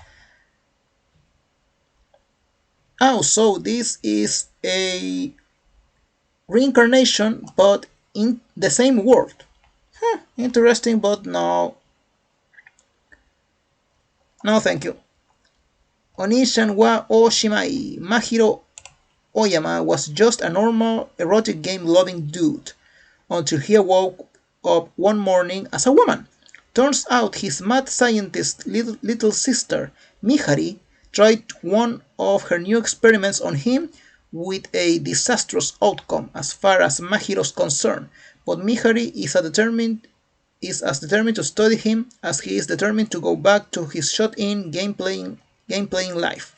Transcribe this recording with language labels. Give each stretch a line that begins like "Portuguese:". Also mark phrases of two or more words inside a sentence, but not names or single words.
English: Oh, so this is a reincarnation, but in the same world. Interesting, but no. No, thank you. Onishan wa Oshimai. Mahiro Oyama was just a normal erotic game loving dude until he woke up one morning as a woman. Turns out his mad scientist little sister, Mihari, tried one of her new experiments on him with a disastrous outcome as far as Mahiro's concerned, but Mihari is as determined to study him as he is determined to go back to his shut-in game playing life.